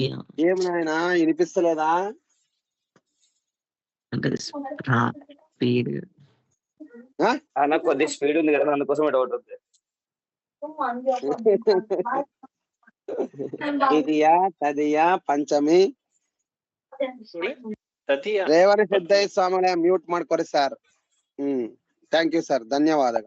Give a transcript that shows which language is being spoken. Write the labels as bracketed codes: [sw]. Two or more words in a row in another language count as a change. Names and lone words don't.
[te] ఏం నాయన వినిపిస్తలేదా? అంటే స్పీడ్ నాకు కొద్ది స్పీడ్ ఉంది కదా, అందుకోసం డౌట్ ఉంది. విధియ తదియ పంచమి. [kn] ರೇವಣ ಸಿದ್ದಯ್ಯ ಸ್ವಾಮಿಗಳೇ ಮ್ಯೂಟ್ ಮಾಡ್ಕೊರಿ ಸರ್. [en] thank you sir, [kn] ಧನ್ಯವಾದಗಳು.